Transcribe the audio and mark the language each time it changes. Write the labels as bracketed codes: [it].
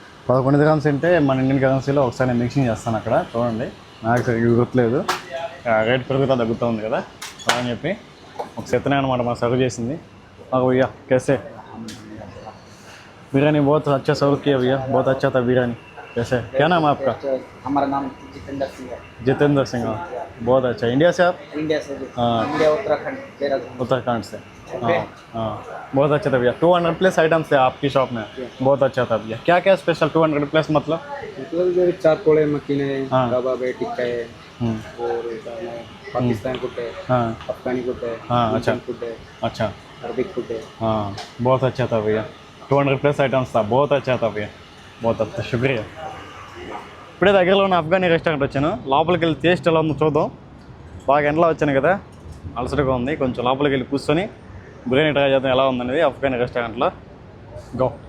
[te] 11 दिरहమ్స్ అంటే మన ఇండియన్ కరెన్సీలో ఒకసారి నేను మిక్సింగ్ చేస్తాను అక్కడ చూడండి నాకు సరిగ్గా గుర్తులేదు రేట్ పెరుగుతా తగ్గుతూ ఉంది కదా అని చెప్పి ఒక సెత్తనే అనమాట మాకు సర్వ్ చేసింది మాకు [hi] भैया कैसे बिरयानी बहुत अच्छा सर्व किया भैया बहुत अच्छा था बिरयानी कैसे क्या नाम है आपका हमारा नाम जितेंद्र सिंह है जितेंद्र सिंह बहुत अच्छा इंडिया से आप इंडिया से हाँ इंडिया उत्तराखंड देहरादून उत्तराखंड से हाँ हाँ बहुत अच्छा था भैया 200 प्लस आइटम्स थे आपकी शॉप में बहुत अच्छा था भैया क्या क्या स्पेशल 200 प्लस मतलब चार कोड़े मकीन है हाँ। कबाब है टिक्का है और पाकिस्तान फूड है हाँ अफगानी फूड है हाँ, अच्छा। फूड है अच्छा अरबिक फूड है हाँ बहुत अच्छा था भैया 200 प्लस आइटम्स था बहुत अच्छा था भैया बहुत अच्छा शुक्रिया [te] ఇప్పుడే దగ్గరలో ఉన్న అఫ్ఘానీ రెస్టారెంట్ వచ్చాను లోపలికి వెళ్ళి టేస్ట్ ఎలా ఉందో చూద్దాం బాగా ఎండలో వచ్చాను కదా అలసటగా ఉంది కొంచెం లోపలికి వెళ్ళి కూర్చొని బిర్యానీ ట్రై చేద్దాం ఎలా ఉందనేది అఫ్ఘానీ రెస్టారెంట్లో గో